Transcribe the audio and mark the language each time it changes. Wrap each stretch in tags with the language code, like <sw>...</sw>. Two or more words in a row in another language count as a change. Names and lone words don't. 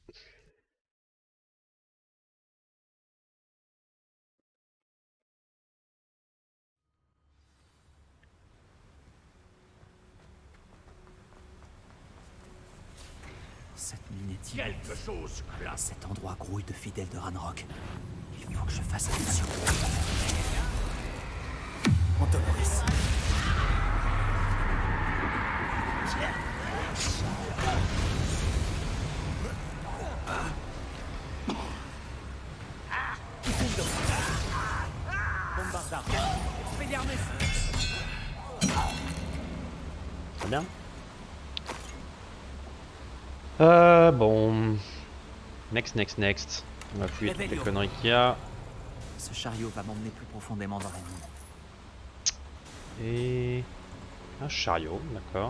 <fr>Cette mine est Quelque immense. chose classe. Cet endroit grouille de fidèles de Ranrock. Il faut que je fasse attention. Antonoris. Bombardard. Expelliarmus. Très bien. Bon. Next. On va fouiller toutes les conneries qu'il y a. Ce chariot va m'emmener plus profondément dans la mine. Et un chariot, d'accord.</fr>